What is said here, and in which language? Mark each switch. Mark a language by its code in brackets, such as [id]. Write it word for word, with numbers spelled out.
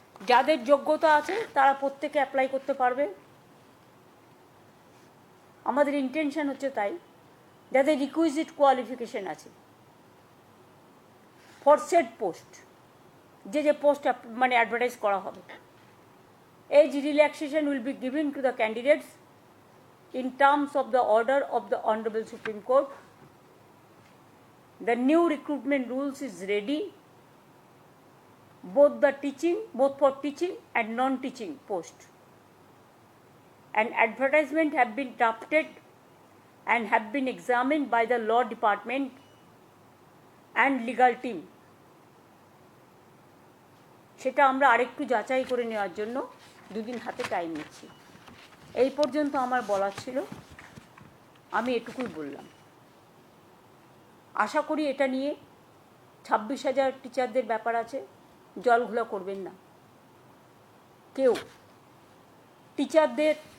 [bn] যাদের যোগ্যতা আছে তারা প্রত্যেকে অ্যাপ্লাই করতে পারবে। আমাদের ইন্টেনশন হচ্ছে তাই, যাদের রিকুইজিট কোয়ালিফিকেশান আছে [en] for said post, [bn] যে যে পোস্ট মানে অ্যাডভার্টাইজ করা হবে। [en] Age relaxation will be given to the candidates in terms of the order of the Honorable Supreme Court. The new recruitment rules is ready, both the teaching, both for teaching and non-teaching post. An advertisement have been drafted and have been examined by the law department and legal team. [bn] সেটা আমরা আরেকটু যাচাই করে নেওয়ার জন্য দুদিন হাতে time নিচ্ছি। এই পর্যন্ত আমার বলার ছিল, আমি এটুকুই বললাম। আশা করি এটা নিয়ে ছাব্বিশ হাজার টিচারদের ব্যাপার আছে, জলঘোলা করবেন না কেউ টিচারদের।